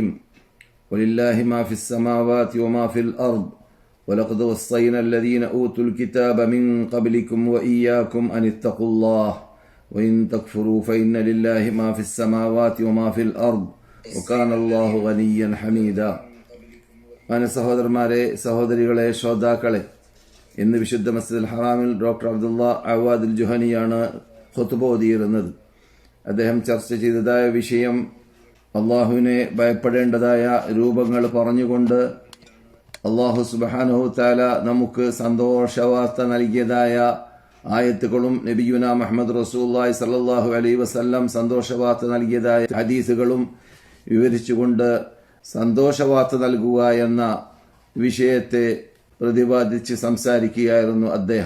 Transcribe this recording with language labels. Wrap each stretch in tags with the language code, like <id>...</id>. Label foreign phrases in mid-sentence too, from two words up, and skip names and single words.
<ar>ولله ما في السماوات وما في الأرض ولقد وصينا الذين أوتوا الكتاب من قبلكم وإياكم أن اتقوا الله وإن تكفروا فإن لله ما في السماوات وما في الأرض وكان الله غنيا حميدا.</ar> <ml>സഹോദരന്മാരെ, സഹോദരികളെ, ശ്രോതാക്കളെ, ഇന്ന് വിശുദ്ധ മസ്ജിദുൽ ഹറാമിൽ ഡോക്ടർ അബ്ദുള്ള അവാദുൽ ജുഹനിയാണ് ഖുതുബ ഓതിയിരുന്നത്. അദ്ദേഹം ചർച്ച ചെയ്തതായ വിഷയം അള്ളാഹുവിനെ ഭയപ്പെടേണ്ടതായ രൂപങ്ങൾ പറഞ്ഞുകൊണ്ട് അള്ളാഹു</ml> <ar>سبحانه تعالى</ar> <ml>നമുക്ക് സന്തോഷവാർത്ത നൽകിയതായ ആയത്തുകളും</ml> <ar>نبينا محمد رسول الله صلى الله عليه وسلم</ar> <ml>സന്തോഷവാർത്ത നൽകിയതായ ഹദീസുകളും വിവരിച്ചുകൊണ്ട് സന്തോഷവാർത്ത നൽകുക എന്ന വിഷയത്തെ പ്രതിപാദിച്ച് സംസാരിക്കുകയായിരുന്നു അദ്ദേഹം.</ml>